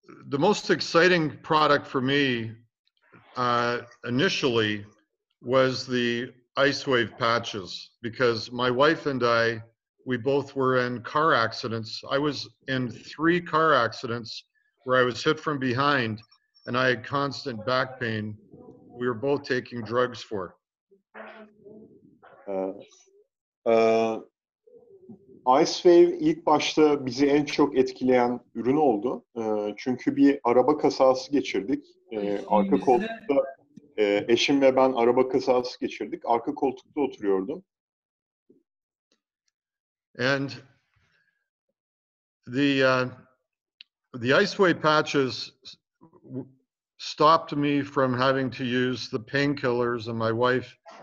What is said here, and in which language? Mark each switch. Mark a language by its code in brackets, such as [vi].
[en] The most exciting product for me initially was the Lifewave patches, because my wife and we both were in car accidents. I was in 3 car accidents where I was hit from behind and I had constant back pain. We were both taking drugs for. [tr] Lifewave ilk başta bizi en çok etkileyen ürün oldu. Çünkü bir araba kazası geçirdik. Arka koltukta eşim ve ben araba kazası geçirdik. Arka koltukta oturuyordum. [en] And the Lifewave patches stopped me from having to use the painkillers and my wife.